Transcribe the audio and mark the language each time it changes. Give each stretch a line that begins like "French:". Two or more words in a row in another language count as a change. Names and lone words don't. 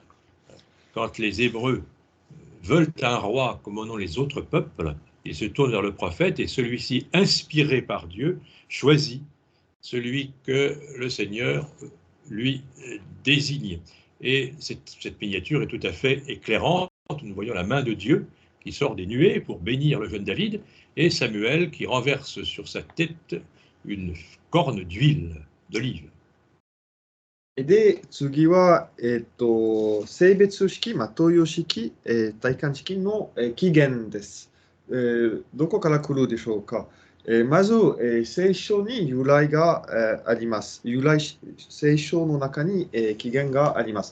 French: Quand les Hébreux veulent un roi comme en ont les autres peuples, ils se tournent vers le prophète et celui-ci, inspiré par Dieu, choisit celui que le Seigneur lui désigne. Et cette miniature est tout à fait éclairante. Nous voyons la main de Dieu qui sort des nuées pour bénir le jeune David et Samuel qui renverse sur sa tête une corne d'huile d'olive.
Japanese: で、次は、性別式、投与式、体感式の、起源です。どこから来るでしょうか。まず、聖書に由来が、あります。聖書の中に、起源があります。